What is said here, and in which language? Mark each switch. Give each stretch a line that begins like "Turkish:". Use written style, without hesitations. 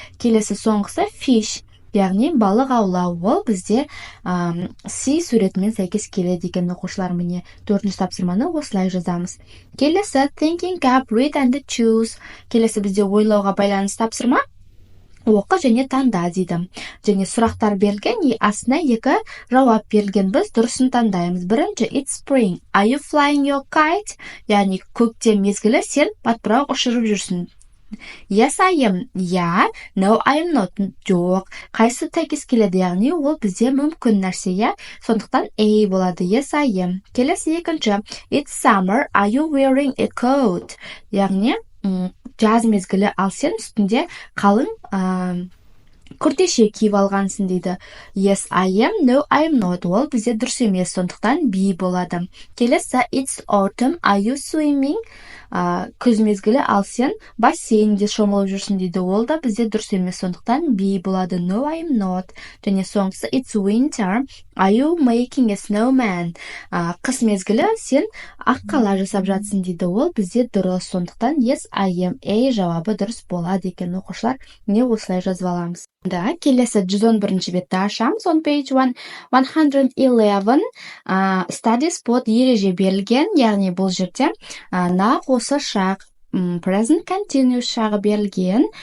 Kazakh: Келесі соңғысы fish, яғни балық аулау, ол бізде C суретімен сәйкес келеді екен, оқушылар. Міне 4-ші тапсырманы осылай жазамыз. Келесі
English: thinking up, read and choose.
Kazakh: Келесі бізде ойлауға байланысты тапсырма. оқы және таңда дейді. Және сұрақтар берілген, астына екі жауап берілген. Біз дұрысын таңдаймыз. Бірінші,
English: it's spring. Are you flying your kite?
Kazakh: Яғни көктем мезгілі, сен батпырақ ұшырып жүрсің.
English: Yes, I am.
Kazakh: Я.
English: No, I am not.
Kazakh: Жоқ. Қайсы сәйкес келеді, яғни ол бізде мүмкін нәрсе, я. Сондықтан A болады.
English: Yes, I am.
Kazakh: Келесі екінші.
English: It's summer. Are you wearing a coat?
Kazakh: Яғни жаз мезгілі, ал сен үстінде қалың күртеше киіп алғансың дейді.
English: Yes, I am. No, I am not.
Kazakh: Ол бізде дұрыс емес, сондықтан B болады. Келесі,
English: it's autumn. Are you swimming?
Kazakh: Күз мезгілі, ал сен бассейнде шомылып жүрсің дейді. Ол да бізде дұрыс емес, сондықтан B болады.
English: No, I am not.
Kazakh: Және соңғысы,
English: it's winter. Are you making a snowman?
Kazakh: Қыс мезгілі, сен ақ қала жасап жатсың дейді. Ол бізде дұрыс, сондықтан
English: yes, I am.
Kazakh: A жауабы дұрыс болады екен. Оқушылар, не осылай жазып аламыз. Келесі 111-ші бетті ашамыз.
English: On page 111 study spot
Kazakh: ереже берілген, яғни бұл жерде нақ осы шақ present continuous шағы берілген.